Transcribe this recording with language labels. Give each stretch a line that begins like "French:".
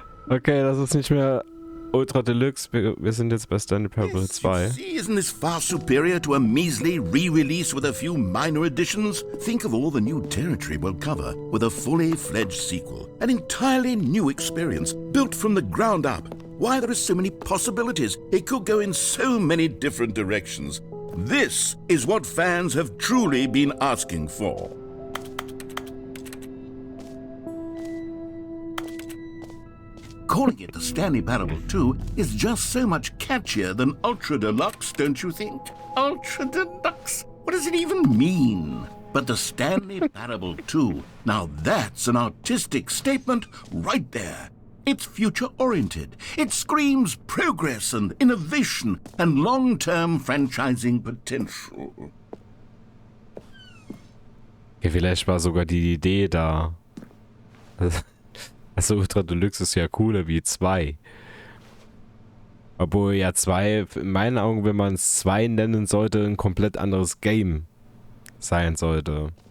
German: Okay, das ist nicht mehr Ultra Deluxe. Wir sind jetzt bei Stanley Parable 2.
English: See, isn't this far superior to a measly re-release with a few minor additions? Think of all the new territory we'll cover with a fully fledged sequel. An entirely new experience, built from the ground up. Why, there are so many possibilities. It could go in so many different directions. This is what fans have truly been asking for. Calling it the Stanley Parable 2 is just so much catchier than Ultra Deluxe, don't you think? Ultra Deluxe? What does it even mean? But the Stanley Parable 2, now that's an artistic statement right there. It's future-oriented. It screams progress and innovation and long-term franchising potential.
German: Ja, vielleicht war sogar die Idee da. Also Ultra Deluxe ist ja cooler wie 2. Obwohl ja 2, in meinen Augen, wenn man es 2 nennen sollte, ein komplett anderes Game sein sollte.